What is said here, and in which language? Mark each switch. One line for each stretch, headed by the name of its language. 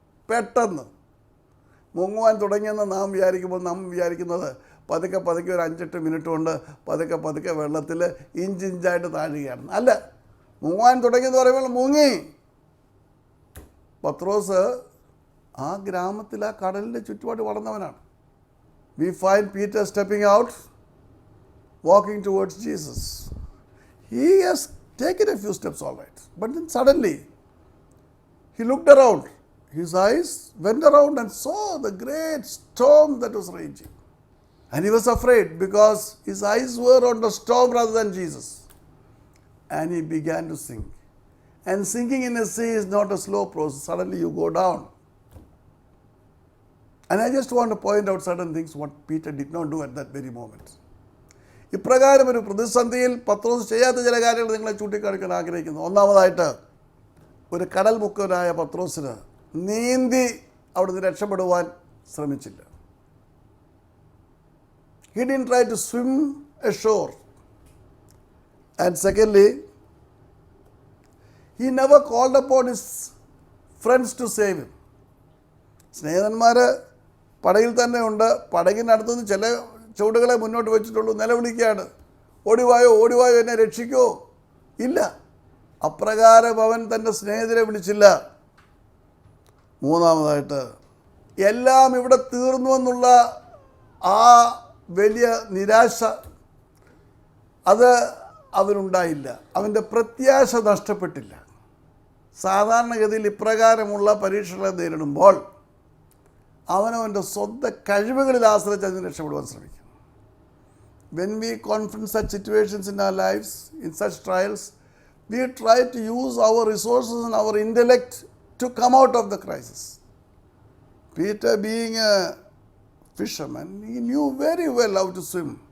Malayalam: പെട്ടെന്ന് മുങ്ങുവാൻ തുടങ്ങിയെന്ന് നാം വിചാരിക്കുന്നത് പതുക്കെ ഒരു 5-8 മിനിറ്റ് കൊണ്ട് പതുക്കെ വെള്ളത്തിൽ ഇഞ്ചിഞ്ചായിട്ട് താഴുകയാണ്. അല്ല, മുങ്ങാൻ തുടങ്ങിയെന്ന് പറയുമ്പോൾ മുങ്ങി. പത്രോസ് ആ ഗ്രാമത്തിൽ ആ കടലിൻ്റെ ചുറ്റുപാട് വളർന്നവനാണ്.
English: We find Peter stepping out walking towards Jesus. He has taken a few steps, all right. But then suddenly, he looked around. His eyes went around and saw the great storm that was raging. And he was afraid because his eyes were on the storm rather than Jesus. And he began to sink. And sinking in a sea is not a slow process. Suddenly you go down. And I just want to point out certain things what Peter did not do at that very moment.
Malayalam: ഇപ്രകാരം ഒരു പ്രതിസന്ധിയിൽ പത്രോസ് ചെയ്യാത്ത ചില കാര്യങ്ങൾ നിങ്ങളെ ചൂണ്ടിക്കാണിക്കാൻ ആഗ്രഹിക്കുന്നു. ഒന്നാമതായിട്ട്, ഒരു കടൽ മുക്കനായ പത്രോസിന് നീന്തി അവിടുന്ന് രക്ഷപ്പെടുവാൻ ശ്രമിച്ചില്ല.
English: He didn't try to swim ashore. And secondly, he never called upon his friends to save him.
Malayalam: സ്നേഹിതന്മാർ പടകിൽ തന്നെ ഉണ്ട്. പടകിനടുത്തുനിന്ന് ചില ചുവടുകളെ മുന്നോട്ട് വെച്ചിട്ടുള്ളൂ. നിലവിളിക്കുകയാണ്, ഓടിവായോ ഓടിവായോ എന്നെ രക്ഷിക്കോ. ഇല്ല, അപ്രകാരം അവൻ തൻ്റെ സ്നേഹിതരെ വിളിച്ചില്ല. മൂന്നാമതായിട്ട്, എല്ലാം ഇവിടെ തീർന്നു എന്നുള്ള ആ വലിയ നിരാശ അത് അവനുണ്ടായില്ല. അവൻ്റെ പ്രത്യാശ നഷ്ടപ്പെട്ടില്ല. സാധാരണഗതിയിൽ ഇപ്രകാരമുള്ള പരീക്ഷകളെ നേരിടുമ്പോൾ അവനവൻ്റെ സ്വന്തം കഴിവുകളിൽ ആശ്രയിച്ച് അതിന് രക്ഷപ്പെടുവാൻ ശ്രമിക്കും.
English: When we confront such situations in our lives, in such trials, we try to use our resources and our intellect to come out of the crisis. Peter, being a fisherman, he knew very well how to swim.